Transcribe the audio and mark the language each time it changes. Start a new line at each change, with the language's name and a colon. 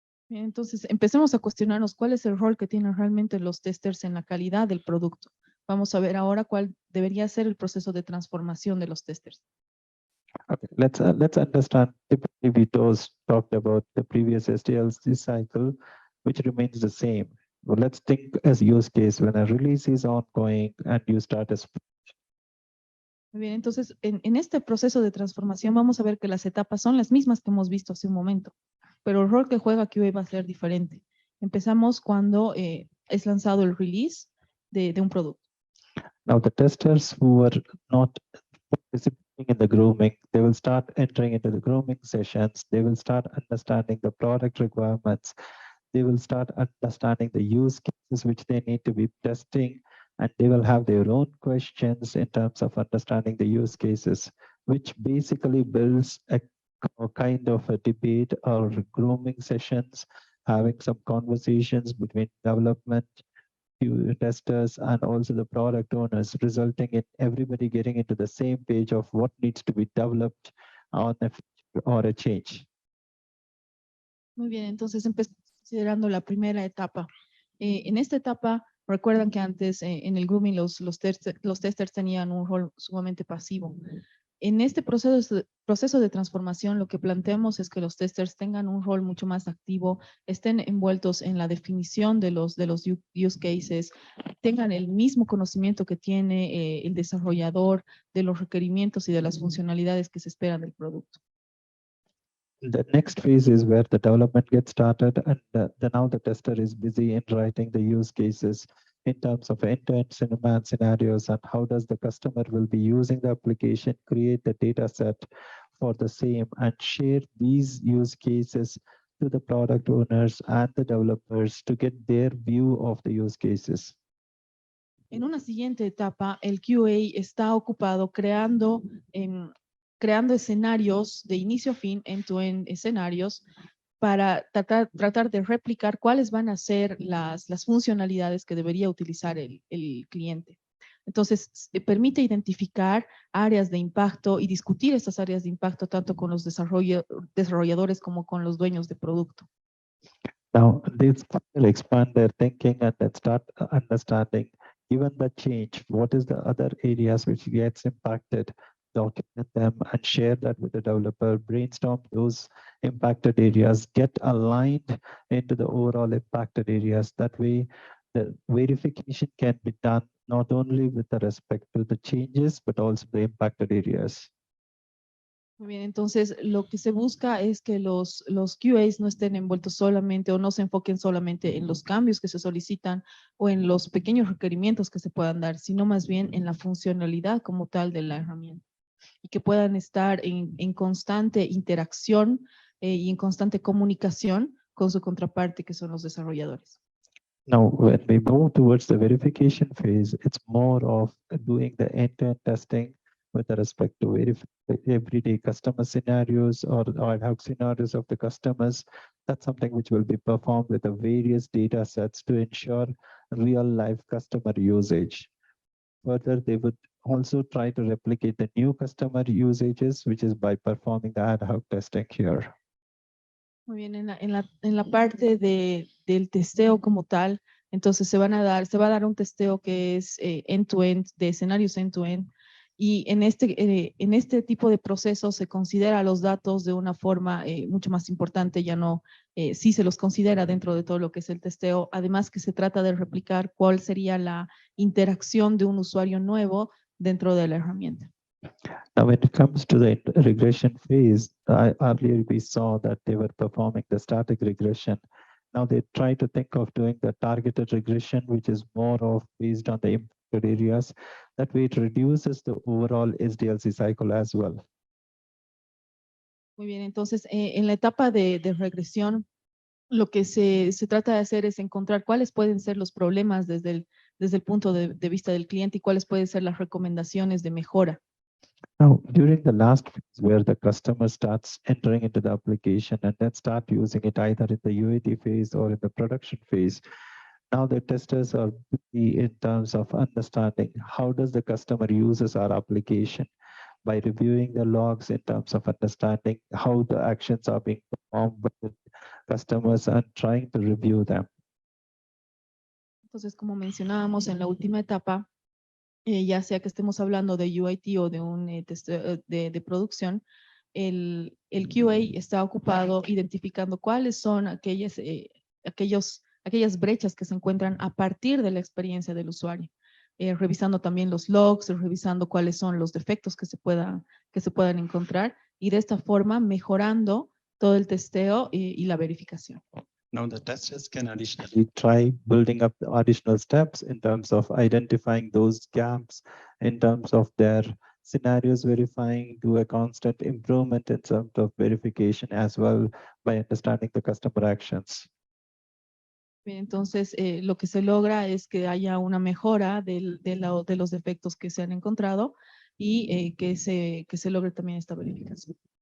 Spanish: Bien, entonces, empecemos a cuestionarnos cuál es el rol que tienen realmente los testers en la calidad del producto. Vamos a ver ahora cuál debería ser el proceso de transformación de los testers.
English: Okay, let's understand. Typically, we talked about the previous SDLC cycle, which remains the same. Well, let's think as use case when a release is ongoing and you start a
Spanish: Muy bien, entonces, en este proceso de transformación vamos a ver que las etapas son las mismas que hemos visto hace un momento, pero el rol que juega QA va a ser diferente. Empezamos cuando es lanzado el release de un producto.
English: Now, the testers who are not participating in the grooming, they will start entering into the grooming sessions. They will start understanding the product requirements. They will start understanding the use cases which they need to be testing, and they will have their own questions in terms of understanding the use cases, which basically builds a kind of a debate or grooming sessions, having some conversations between development, testers, and also the product owners, resulting in everybody getting into the same page of what needs to be developed on a feature or a change.
Spanish: Muy bien, entonces empezamos considerando la primera etapa. En esta etapa, recuerdan que antes en el grooming los testers tenían un rol sumamente pasivo. En este proceso de transformación, lo que planteamos es que los testers tengan un rol mucho más activo, estén envueltos en la definición de los use cases, tengan el mismo conocimiento que tiene el desarrollador de los requerimientos y de las funcionalidades que se esperan del producto.
English: The next phase is where the development gets started, and now the tester is busy in writing the use cases in terms of end-to-end scenarios and how does the customer will be using the application, create the data set for the same and share these use cases to the product owners and the developers to get their view of the use cases.
Spanish: En una siguiente etapa, el QA está ocupado creando escenarios de inicio a fin, end-to-end escenarios, para tratar de replicar cuáles van a ser las funcionalidades que debería utilizar el cliente. Entonces, permite identificar áreas de impacto y discutir estas áreas de impacto tanto con los desarrolladores como con los dueños de producto.
English: Now, this will expand their thinking and then start understanding, given the change, what is the other areas which gets impacted, document them and share that with the developer, brainstorm those impacted areas, get aligned into the overall impacted areas. That way, the verification can be done not only with the respect to the changes, but also the impacted areas.
Spanish: Muy bien, entonces lo que se busca es que los QAs no estén envueltos solamente o no se enfoquen solamente en los cambios que se solicitan o en los pequeños requerimientos que se puedan dar, sino más bien en la funcionalidad como tal de la herramienta y que puedan estar en constante interacción y en constante comunicación con su contraparte que son los desarrolladores.
English: Now, when we move towards the verification phase, it's more of doing the end-to-end testing with respect to verify everyday customer scenarios or ad hoc scenarios of the customers. That's something which will be performed with the various data sets to ensure real life customer usage. Further, they would also try to replicate the new customer usages, which is by performing the ad hoc testing here.
Spanish: Muy bien, en la parte del testeo como tal, entonces se va a dar un testeo que es end-to-end, de escenarios end-to-end, y en este tipo de procesos se considera los datos de una forma mucho más importante, ya no, sí se los considera dentro de todo lo que es el testeo, además que se trata de replicar cuál sería la interacción de un usuario nuevo dentro de la herramienta.
English: Now, when it comes to the regression phase, earlier we saw that they were performing the static regression. Now they try to think of doing the targeted regression, which is more of based on the impacted areas. That way it reduces the overall SDLC cycle as well.
Spanish: Muy bien, entonces en la etapa de regresión, lo que se trata de hacer es encontrar cuáles pueden ser los problemas desde el punto de vista del cliente y cuáles pueden ser las recomendaciones de mejora.
English: Now, during the last phase where the customer starts entering into the application and then start using it either in the UAT phase or in the production phase, now the testers are busy in terms of understanding how does the customer uses our application by reviewing the logs in terms of understanding how the actions are being performed by the customers and trying to review them.
Spanish: Entonces, como mencionábamos en la última etapa, ya sea que estemos hablando de UAT o de un testeo de producción, el QA está ocupado identificando cuáles son aquellas brechas que se encuentran a partir de la experiencia del usuario, revisando también los logs, revisando cuáles son los defectos que se puedan encontrar y de esta forma mejorando todo el testeo y la verificación.
English: Now the testers can additionally try building up the additional steps in terms of identifying those gaps, in terms of their scenarios verifying, do a constant improvement in terms of verification as well by understanding the customer actions.
Spanish: Bien, entonces, lo que se logra es que haya una mejora de los defectos que se han encontrado y que se logre también esta verificación.